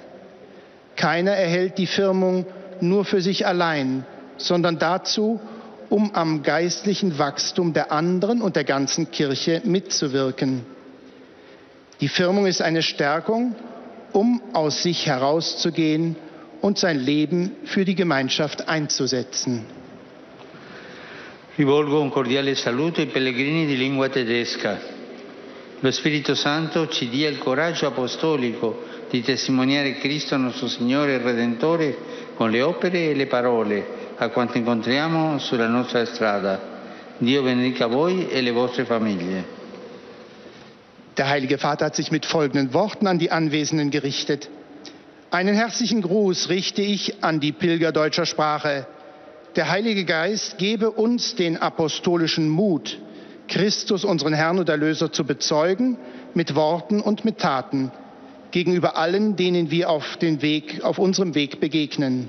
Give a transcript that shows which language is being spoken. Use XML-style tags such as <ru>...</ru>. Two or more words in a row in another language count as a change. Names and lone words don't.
<de>Keiner erhält die Firmung nur für sich allein, sondern dazu, um am geistlichen Wachstum der anderen und der ganzen Kirche mitzuwirken. Die Firmung ist eine Stärkung, um aus sich herauszugehen und sein Leben für die Gemeinschaft einzusetzen.</de> <it>Rivolgo un cordiale saluto ai pellegrini di lingua tedesca. Lo Spirito Santo ci dia il coraggio apostolico di testimoniare Cristo nostro Signore e Redentore con le opere e le parole a quanto incontriamo sulla nostra strada. Dio benedica voi e le vostre famiglie.</it> <de>Der Heilige Vater hat sich mit folgenden Worten an die Anwesenden gerichtet. Einen herzlichen Gruß richte ich an die Pilger deutscher Sprache. Der Heilige Geist gebe uns den apostolischen Mut, Christus, unseren Herrn und Erlöser, zu bezeugen, mit Worten und mit Taten, gegenüber allen, denen wir auf unserem Weg begegnen.</de>